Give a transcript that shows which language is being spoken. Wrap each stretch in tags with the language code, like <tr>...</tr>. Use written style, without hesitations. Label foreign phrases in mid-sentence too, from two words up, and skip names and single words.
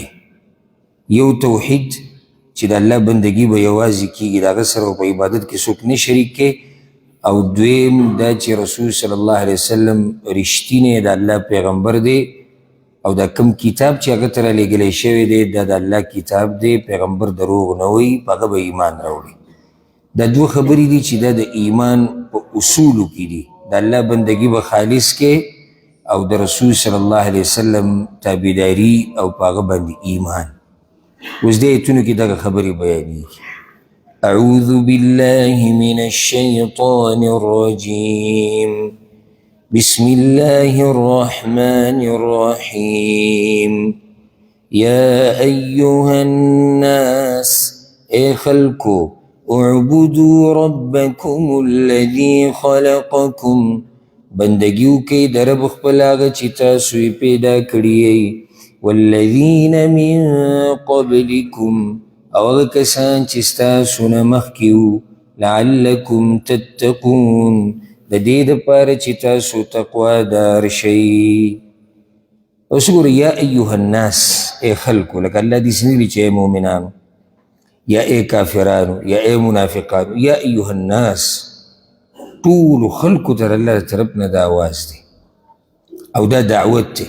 <ps>یو توحید چې د الله بندگی به یوازې کیږي، د هغه سره په عبادت کې څوک نه شریک کوي، او دویم دا چې رسول</ps> <ar>صلی الله علیه وسلم</ar> <ps>رښتینی د الله پیغمبر دی او دا کم کتاب چې هغه ته رالیږلی شوی دی دا د الله کتاب دی، پیغمبر دروغ نه وایي، په هغه به ایمان راوړي. دا دوه خبرې دي چې دا د ایمان په اصولو کې دي. د الله بندگی به خالص کې او د رسول</ps> <ar>صلی الله علیه وسلم</ar> <ps>تابعداري او په هغه باندې ایمان. اوس دې ایتونو کې دغه خبرې بیانېږي.</ps> <ar>أعوذ بالله من الشيطان الرجيم. بسم الله الرحمن الرحيم. يا أيها الناس</ar> <ps>اي خلقو</ps> <ar>اعبدوا ربكم الذي خلقكم،</ar> <ps>بندگیو کئی در رب خپل آغا چی تاسوی پیدا کریئی،</ps> <ar>والذین من قبلكم</ar> <ps>او هغه کسان چې ستاسو نه مخکې وو،</ps> <ar>لعلکم تتقون</ar> <ps>د دې دپاره چې تاسو تقوا دار شئ. اوس ګورئ،</ps> <ar>یا ایها الناس</ar> <ps>ای خلکو، لکه الله داسې نه ویلي چې ای مؤمنانو یا ای کافرانو یا ای منافقانو،</ps> <ar>یا ایها الناس</ar> <ps>ټولو خلکو ته الله طرف نه دا آواز دی او دا دعوت دی.</ps>